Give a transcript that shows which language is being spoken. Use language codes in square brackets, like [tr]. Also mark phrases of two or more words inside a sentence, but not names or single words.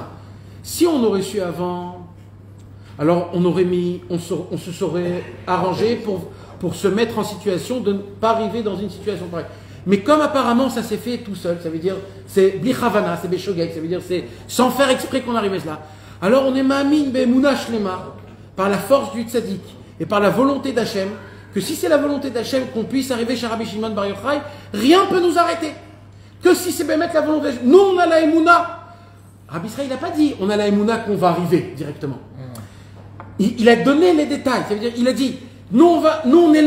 [fr] Si on aurait su avant, alors on se serait arrangé pour se mettre en situation de ne pas arriver dans une situation pareille. Mais comme apparemment ça s'est fait tout seul, ça veut dire c'est blichavana, c'est beshogeg, ça veut dire c'est sans faire exprès qu'on arrive là. Alors on est [he] מאמין באמונה שלמה [fr] par la force du tzaddik et par la volonté d'Hachem, que si c'est la volonté d'Hachem qu'on puisse arriver chez Rabbi Shimon Bar Yochai, rien ne peut nous arrêter. Que si c'est mettre la volonté d'Hachem. Nous on a la emuna. Rabbi Israël n'a pas dit on a la emuna qu'on va arriver directement. Il a donné les détails, ça veut dire il a dit nous on est là.